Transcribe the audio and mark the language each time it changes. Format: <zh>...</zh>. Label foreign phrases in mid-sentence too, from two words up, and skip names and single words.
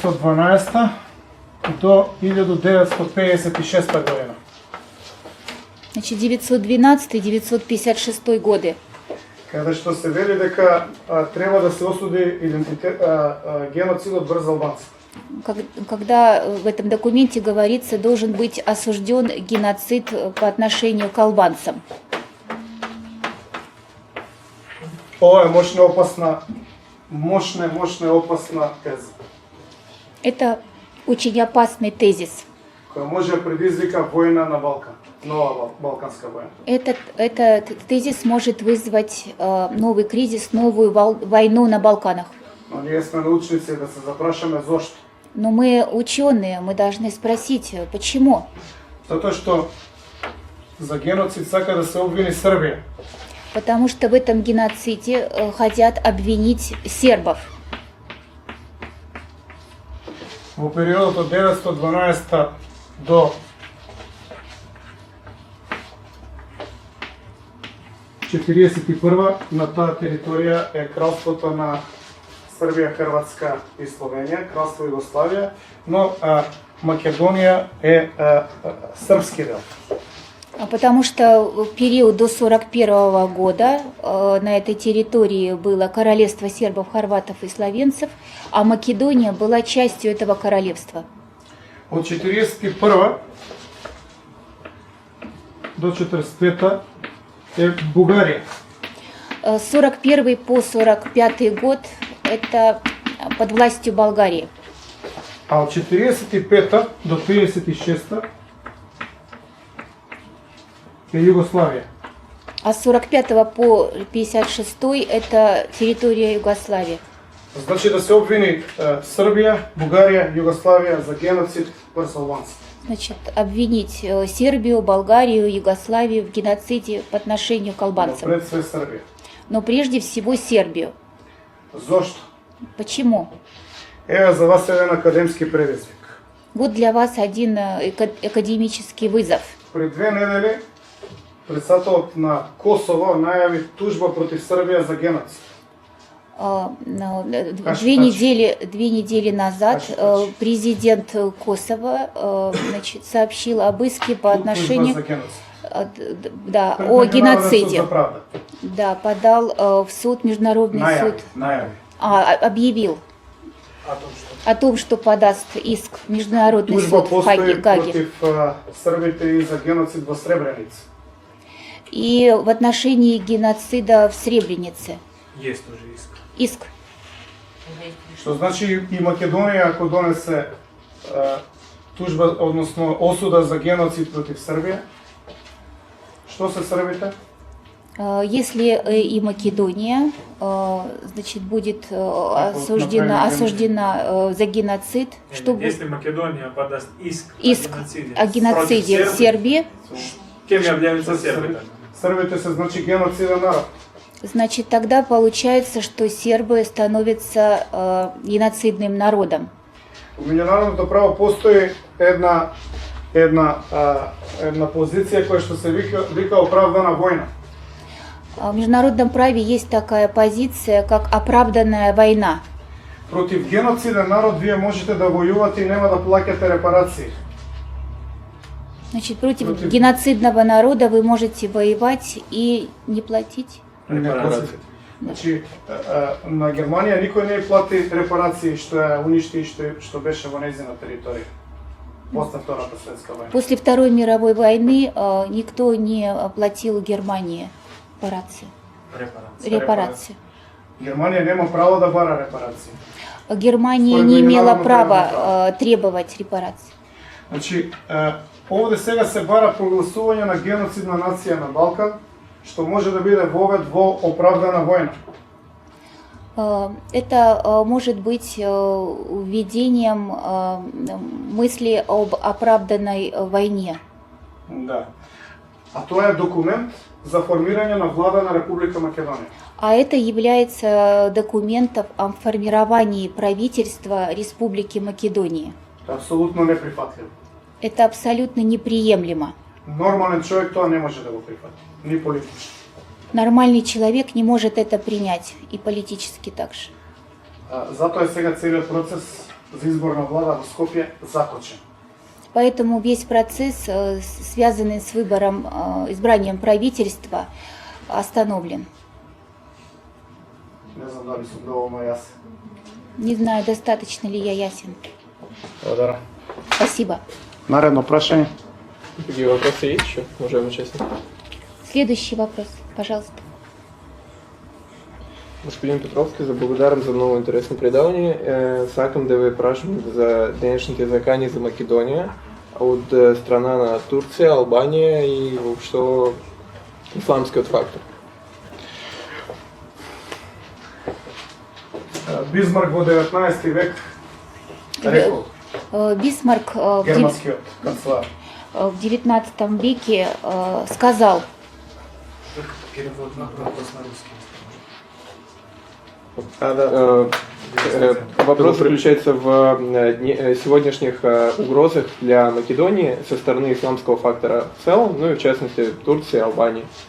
<mk>1912 до 1956 година.</mk> <ru>Значит, 912-956 годы.</ru> <mk>Каде што се вели дека треба да се осуди геноцидот врз албанците.</mk> <ru>Когда в этом документе говорится, должен быть осужден геноцид по отношению к албанцам.</ru> <mk>Ова е мощна опасна теза,</mk> <ru>Это очень опасный тезис,</ru> <mk>која може да предизвика војна на Балкан. нова балканска војна.</mk> <ru>Этот тезис может вызвать новый кризис, новую войну на Балканах.</ru> <mk>Но ние сме научници да се запрашаме зошто.</mk> <ru>Но мы ученые, мы должны спросить, почему?</ru> <mk>Затоа што за геноцид сака да се обвини Србија.</mk> <ru>Потому что в этом геноциде хотят обвинить сербов.</ru> <mk>Во периодот од 912 до 1941 на таа територија е кралството на Србија, Хрватска и Словенија, кралство Југославија, но Македонија е српски дел.</mk> <ru>Потому что в период до 1941 года на этой территории было королевство сербов, хорватов и словенцев, а Македония была частью этого королевства.</ru> <mk>От 1941 до 1945 е Бугарија.</mk> <ru>С 41 по 45 год это под властью Болгарии.</ru> <mk>А от 1945 до 1956 е Југославија.</mk> <ru>А с 45 по 56 это территория Югославии.</ru> <mk>Значи да се обвини Србија, Бугарија, Југославија за геноцид врз албанци.</mk> <ru>Значит, обвинить Сербию, Болгарию, Югославию в геноциде по отношению к Но албанцам.</ru> <mk>пред све Србија.</mk> <ru>Но прежде всего Сербию.</ru> <mk>Зошто?</mk> <ru>Почему?</ru> <mk>Еве за вас еден академски предизвик.</mk> <ru>Вот для вас один академический вызов.</ru> <mk>Пред 2 недели председателот на Косово најави тужба против Србија за геноцид.</mk> <ru>Две недели назад президент Косово значит, сообщил об иске по отношению</ru> <mk>Тужба за геноцид.</mk> <ru>да,</ru> <mk>Пред</mk> <ru>о</ru> <mk>Меѓународен суд</mk> <ru>геноциде.</ru> <mk>за правда.</mk> <ru>Да, подал в суд, международный суд.</ru> <mk>Најави.</mk> <ru>Объявил А том што о том, что подаст иск в международный</ru> <mk>тужба</mk> <ru>суд в</ru> <mk>постои</mk> <ru>Гаге.</ru> <mk>против србите и за геноцид во Сребреница.</mk> <ru>И в отношении геноцида в Сребренице. Есть уже иск. Иск.</ru> <mk>Што значи и Македонија ако донесе тужба, односно осуда за геноцид против Србија, што се србите?</mk> <ru>Если и Македония значит, будет осуждена за геноцид, чтобы Если Македония подаст иск иск о о геноциде в против Сербии, кем являются сербы?</ru> <mk>Србите се значи геноциден народ.</mk> <ru>значит, тогда получается, что сербы становятся геноцидным народом.</ru> <mk>У меѓународното право постои една позиција која што се вика оправдана војна.</mk> <ru>В международном праве есть такая позиция, как оправданная война.</ru> <mk>Против геноциден народ вие можете да војувате и нема да плаќате репарации.</mk> <ru>Значит, против геноцидного народа вы можете воевать и не платить. Репарации.</ru> <mk>Значи, на Германија никој не плати репарации што ја уништи и што беше во нејзина територија. После Втората светска војна.</mk> <ru>После Второй мировой войны никто не оплатил Германии репарации.</ru> <mk>Германија нема право да бара репарации.</mk> <ru>Германия</ru> <mk>Според</mk> <ru>не имела</ru> <mk>международно</mk> <ru>права</ru> <mk>правно</mk> <ru>требовать репарации.</ru> <mk>Значи, овде сега се бара прогласување на геноцидна нација на Балкан, што може да биде вовед во оправдана војна.</mk> <ru>Это может быть введением мысли об оправданной войне.</ru> <mk>Да. А тоа е документ за формирање на влада на Република Македонија.</mk> <ru>А это является документом о формировании правительства Республики Македонии.</ru> <mk>Апсолутно неприфатливо.</mk> <ru>Это абсолютно неприемлемо.</ru> <mk>Нормален човек тоа не може да го прифати, ни политички.</mk> <ru>Нормальный человек не может это принять, и политически также.</ru> <mk>Затоа е сега целиот процес за избор на влада во Скопје закочен.</mk> <ru>Поэтому весь процесс, связанный с выбором, избранием правительства, остановлен.</ru> <mk>Не знам дали сум доволно јасен.</mk> <ru>Не знаю, достаточно ли я ясен.</ru> <mk>Благодарам.</mk> <ru>Спасибо.</ru> <mk>Наредно прашање.</mk> <ru>Какие вопросы есть еще, уважаемый участник? Следующий вопрос, пожалуйста.</ru> <mk>Господин Петровски, за благодарам за много интересно предавање. Сакам да ве прашам за денешните закани за Македонија. от страна на</mk> <ru>Турция, Албания и что исламский фактор.</ru> <mk>Бисмарк во 19 век рекол, Бисмарк германскиот канцелар.</mk> <ru>в XIX веке сказал, Перевод на вопрос на русский. Вопрос заключается в сегодняшних угрозах для Македонии со стороны исламского фактора в целом, ну и в частности Турции, Албании.</ru>